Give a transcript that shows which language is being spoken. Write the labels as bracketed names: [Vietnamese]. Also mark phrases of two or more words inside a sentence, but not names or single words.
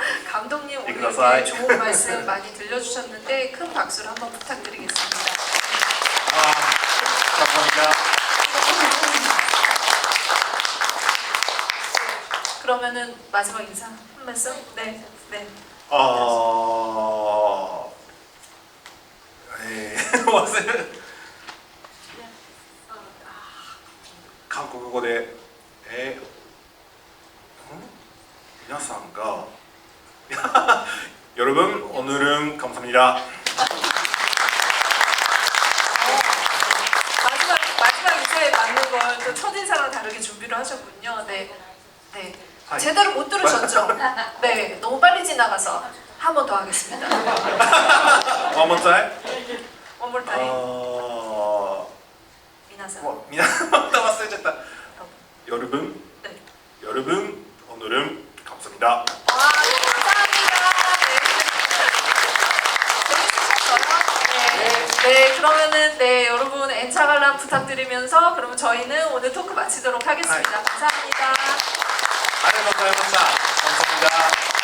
[Korean] 감독님 오늘 이렇게 좋은 말씀 많이 들려주셨는데 큰 박수를 한번 부탁드리겠습니다. 감사합니다. 그러면은 마지막 인사 한 말씀? 네. [Japanese] 忘れる韓国語で皆さんが [Korean] 여러분 오늘은 감사합니다. 마지막 인사에 맞는 걸 또 첫인사랑 다르게 준비를 하셨군요. 네. 제대로 못 들으셨죠? 네, 너무 빨리 지나가서 한 번 더 하겠습니다. [English] One more time. One more time. [Korean] 미나상. [Japanese] 忘れちゃった. [Korean] 여러분, 네. 여러분 오늘은 감사합니다. 와, 감사합니다. 재밌으셨어요? 네, 그러면은 여러분 N차 관람 부탁드리면서 그러면 저희는 오늘 토크 마치도록 하겠습니다. 감사합니다. [Japanese] ありがとうございました. [Korean] 감사합니다.